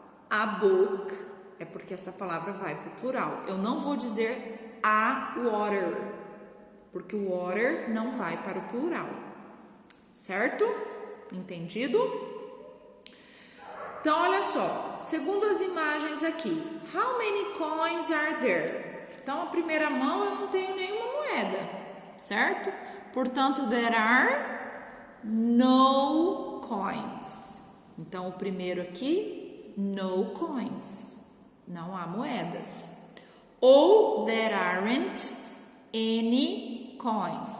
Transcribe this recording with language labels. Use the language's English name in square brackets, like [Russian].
[Portuguese] A book é porque essa palavra vai para o plural. Eu não vou dizer a water, porque o water não vai para o plural. Certo? Entendido? Então, olha só. Segundo as imagens aqui. [English] How many coins are there? [Portuguese] Então, a primeira mão eu não tenho nenhuma moeda. Certo? [English] Portanto, there are no coins. [Portuguese] Então, o primeiro aqui... [English] No coins, [Portuguese] não há moedas. [English] Ou there aren't any coins.